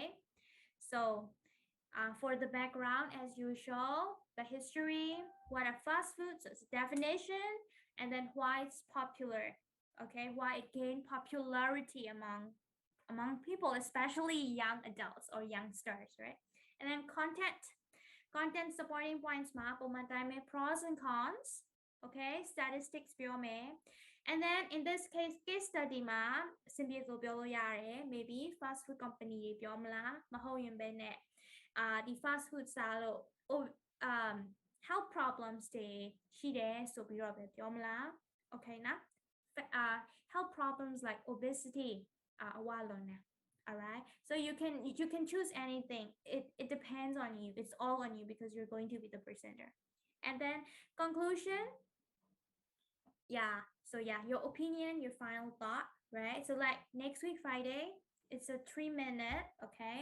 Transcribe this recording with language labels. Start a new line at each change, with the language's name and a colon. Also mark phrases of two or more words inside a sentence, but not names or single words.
English: So for the background, as usual, the history, what are fast foods, its definition, and then why it's popular, okay? Why it gained popularity among people, especially young adults or youngsters, right? And then content supporting points
Burmese: မှာပုံမှန်တိုင်းပဲ
English: pros and cons, okay? Statistics ပြောမယ် and then in this case study
Burmese: မှာအဆင်ပြေဆိုပြောလို့ရတယ်
English: maybe fast food company
Burmese: တွေပြောမလားမဟုတ်ရင်ပဲနဲ့ဒီ
English: fast food စားလို့ health problems
Burmese: တွေရှိတယ်ဆိုပြီးတော့ပဲပြောမလား
English: okay နော် health problems like obesity
Burmese: အဝလွန်တယ်
English: all right, so you can choose anything. It depends on you. It's all on you because you're going to be the presenter. And then conclusion, yeah, so yeah, your opinion, your final thought, right? So like next week Friday, it's a 3-minute, okay?